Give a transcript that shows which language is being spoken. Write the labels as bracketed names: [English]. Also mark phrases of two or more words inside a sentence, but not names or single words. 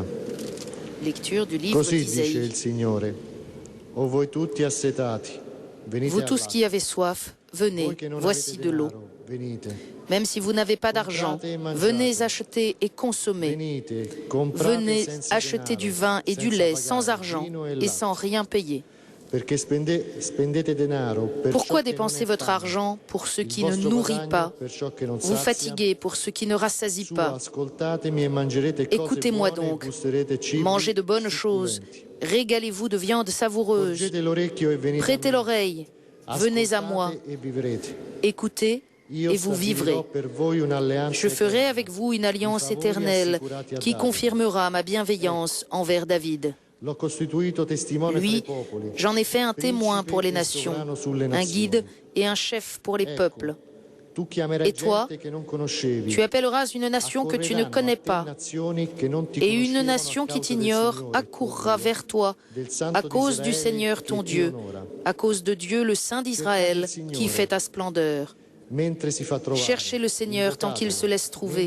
[French] Lecture du livre [Italian] Così dice [French] d'Isaïe. [Italian] il Signore: O voi tutti assetati, venite [French] Vous [Italian] a [French] tous qui avez soif, venez, [Italian] voi che non [French] voici [Italian] avete [French] de l'eau. [Italian] denaro, venite. [French] Même si vous n'avez pas d'argent, [Italian] Comprate e mangiate. [French] venez acheter et consommer. [Italian] Venite, comprate [French] Venez [Italian] senza [French] acheter [Italian] denaro, [French] du vin et du [Italian] senza [French] lait [Italian] pagare, [French] sans argent [Italian] vino e [French] et [Italian] latte. [French] sans rien payer. [Italian] Perché spendete denaro per [French] Pourquoi [Italian] ciò che non [French] dépenser [Italian] è [French] votre [Italian] fame, [French] argent pour ce [Italian] il [French] qui ne [Italian] vostro [French] nourrit [Italian] guadagno [French] pas, [Italian] per ciò che non [French] vous [Italian] sazia? [French] fatiguez pour ce qui ne rassasie [Italian] Su, [French] pas? [Italian] ascoltatemi e mangerete cose [French] Écoutez-moi [Italian] buone e [French] donc, [Italian] gusterete cibi [French] mangez de bonnes choses, [Italian] succulenti. [French] régalez-vous de viande savoureuse, [Italian] Porgete l'orecchio e venite [French] prêtez [Italian] a me. [French] l'oreille, venez à moi, [Italian] Ascoltate e vivrete. [French] écoutez [Italian] Io [French] et vous vivrez. [Italian] stabilirò per voi un'alleanza [French] Je ferai [Italian] eterna. [French] avec vous une alliance [Italian] Di favori [French] éternelle [Italian] assicurati a [French] qui [Italian] Davide. [French] confirmera ma bienveillance envers David. [Italian] L'ho costituito testimone fra i [French] Lui, [Italian] popoli, [French] j'en ai fait un témoin [Italian] principe [French] pour les [Italian] e [French] nations, [Italian] sovrano sulle [French] un [Italian] nazioni. [French] guide et un chef pour les [Italian] Ecco, [French] peuples. [Italian] tu chiamerai [French] Et toi, [Italian] gente che non conoscevi. [French] Tu appelleras une nation que tu ne connais pas, et une nation qui t'ignore accourra vers toi à cause du Seigneur ton Dieu, à cause de Dieu le Saint d'Israël qui fait ta splendeur. Cherchez le Seigneur tant qu'il se laisse trouver.